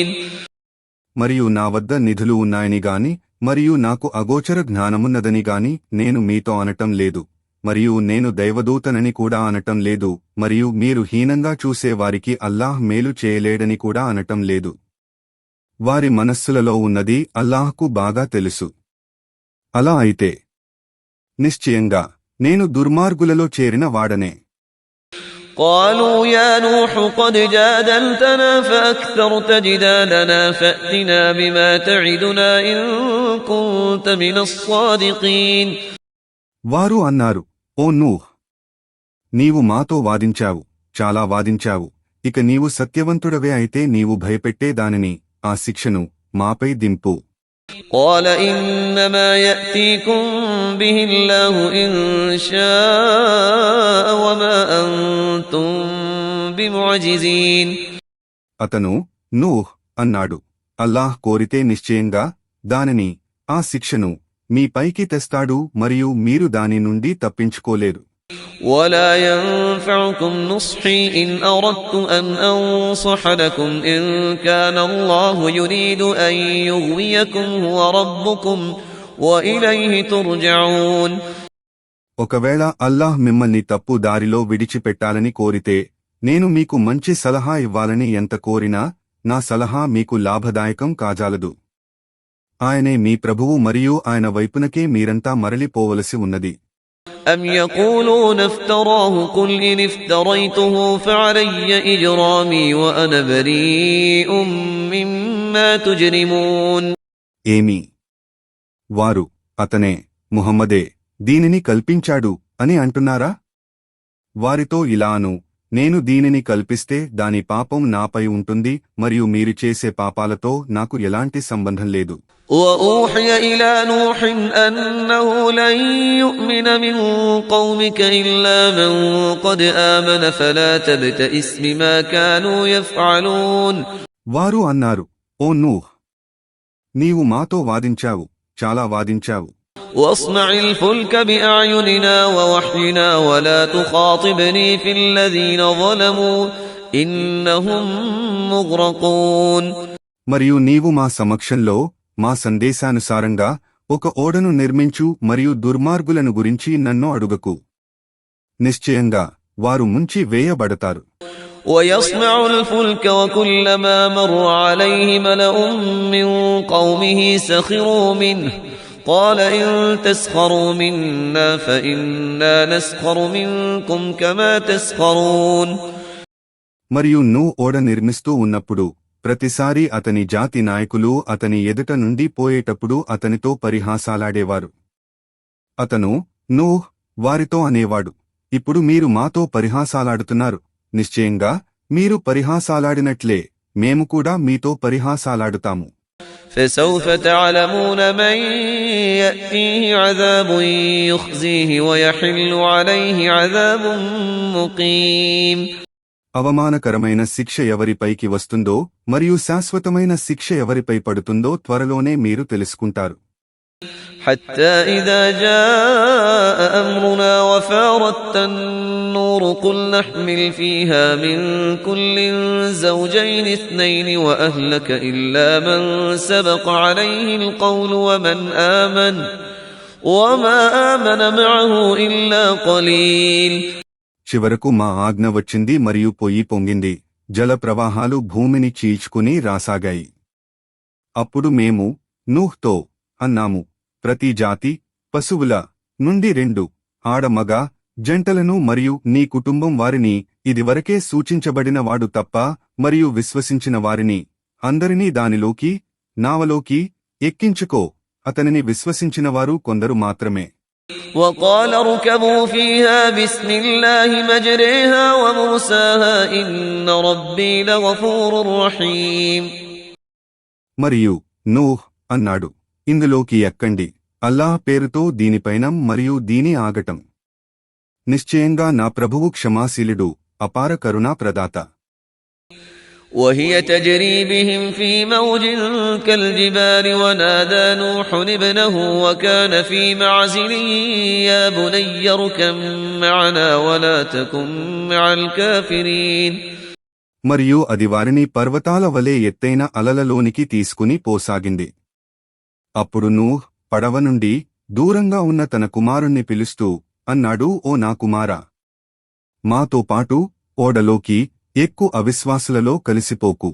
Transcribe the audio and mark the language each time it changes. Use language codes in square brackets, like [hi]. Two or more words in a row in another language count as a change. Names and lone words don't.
[te] మరియు నా వద్ద నిధులు ఉన్నాయని గాని మరియు నాకు అగోచర జ్ఞానమున్నదని గాని నేను మీతో అనటం లేదు, మరియు నేను దైవదూతనని కూడా అనటం లేదు, మరియు మీరు హీనంగా చూసే వారికి అల్లాహ్ మేలు చేయలేడని కూడా అనటం లేదు. వారి మనస్సులలో ఉన్నది అల్లాహ్కు బాగా తెలుసు. అలా అయితే నిశ్చయంగా నేను దుర్మార్గులలో చేరిన వాడనే. [ar] قالوا يا نوح قد جادلتنا فأكثرت جدالنا فأتنا بما تعدنا إن كنت من الصادقين. [te] వారు అన్నారు, ఓ నూహ్, నీవు మాతో వాదించావు, చాలా వాదించావు, ఇక నీవు సత్యవంతుడవే అయితే నీవు భయపెట్టే దానిని, ఆ శిక్షను మాపై దింపు. [ar] قال إنما يأتيكم به الله إن شاء وما أنتم بمعجزين. [te] అతను నూహ్ అన్నాడు, అల్లాహ్ కోరితే నిశ్చయంగా దానిని, ఆ శిక్షను మీ పైకి తెస్తాడు మరియు మీరు దాని నుండి తప్పించుకోలేరు. [ar] ولا ينفعكم نصحي إن أردت أن أنصح لكم إن كان الله يريد أن يغويكم هو ربكم وإليه ترجعون. [te] ఒకవేళ అల్లాహ్ మిమ్మల్ని తప్పు దారిలో విడిచిపెట్టాలని కోరితే నేను మీకు మంచి సలహా ఇవ్వాలని ఎంత కోరినా నా సలహా మీకు లాభదాయకం కాజాలదు. ఆయనే మీ ప్రభువు మరియు ఆయన వైపునకే మీరంతా మరలిపోవలసి ఉన్నది. [ar] أم يقولون افتراه قل إن افتريته فعلي إجرامي وأنا بريء مما تجرمون. [te] ఏమి వారు అతనే ముహమ్మదే దీనిని కల్పించాడు అని అంటున్నారా? వారితో ఇలాను, నేను దీనిని కల్పిస్తే దాని పాపం నాపై ఉంటుంది మరియు మీరు చేసే పాపాలతో నాకు ఎలాంటి సంబంధం లేదు. [ar] وأوحي إلى نوح أنه لن يؤمن من قومك إلا من قد آمن فلا تبتئس بما كانوا يفعلون. [te] వారు అన్నారు, ఓ నూహ్, నీవు మాతో వాదించావు, చాలా వాదించావు. [ar] واصنع الفلك بأعيننا ووحينا ولا تخاطبني في الذين ظلموا إنهم مغرقون. [te] మరియు నీవు మా సమక్షంలో మా సందేశానుసారంగా ఒక ఓడను నిర్మించు మరియు దుర్మార్గులను గురించి నన్ను అడుగకు. నిశ్చయంగా వారు ముంచి వేయబడతారు. [ar] ويصنع الفلك وكلما مر عليه ملأ من قومه سخروا منه قال إن تسخروا منا فإنا نسخر منكم كما تسخرون. [te] మరియు నూహ్ ఓడ నిర్మిస్తూ ఉన్నప్పుడు ప్రతిసారి అతని జాతి నాయకులు అతని ఎదుట నుండి పోయేటప్పుడు అతనితో పరిహాసాలాడేవారు. అతను నూహ్ వారితో అనేవాడు, ఇప్పుడు మీరు మాతో పరిహాసాలాడుతున్నారు, నిశ్చయంగా మీరు పరిహాసాలాడినట్లే మేము కూడా మీతో పరిహాసాలాడుతాము. [ar] فسوف تعلمون من يأتيه عذاب يخزيه ويحل عليه عذاب مقيم. [te] అవమానకరమైన శిక్ష ఎవరిపైకి వస్తుందో మరియు శాశ్వతమైన శిక్ష ఎవరిపై పడుతుందో త్వరలోనే మీరు తెలుసుకుంటారు. [ar] حتى إذا جاء أمرنا وفارت النور قل نحمل فيها من كل زوجين اثنين وأهلك إلا من سبق عليه القول وما آمن معه إلا قليل. [te] చివరకు మా ఆజ్ఞ వచ్చింది మరియు పొయ్యి పొంగింది, జల ప్రవాహాలు భూమిని చీల్చుకుని రాసాగాయి. అప్పుడు మేము నూహ్తో అన్నాము, ప్రతి జాతి పశువుల నుండి 2 ఆడమగ జంటలను మరియు నీ కుటుంబం వారిని ఇదివరకే సూచించబడిన వాడు తప్ప మరియు విశ్వసించిన వారిని అందరినీ దానిలోకి నావలోకి ఎక్కించుకో. అతనిని విశ్వసించిన వారు కొందరు మాత్రమే. [ar] وقال اركبوا فيها بسم الله مجريها ومرساها إن ربي لغفور رحيم. [te] మరియు నూహ్ అన్నాడు, ఇందులోకి ఎక్కండి, అల్లాహ్ పేరుతో దీనిపైన మరియు దీని ఆగటం. నిశ్చయంగా నా ప్రభువు క్షమాశీలుడు, అపార కరుణా ప్రదాత. [ar] وهي تجري بهم في موج كالجبال ونادى نوح ابنه وكان في معزل يا بني اركب معنا ولا تكن مع الكافرين. [te] మరియు అది వారిని పర్వతాల వలె ఎత్తైన అలలలోనికి తీసుకుని పోసాగింది. అప్పుడు నూహ్ పడవ నుండి దూరంగా ఉన్న తన కుమారుణ్ణి పిలుస్తూ అన్నాడు, ఓ నా కుమారా, మాతో పాటు ఓడలోకి ఎక్కు, అవిశ్వాసులలో కలిసిపోకు.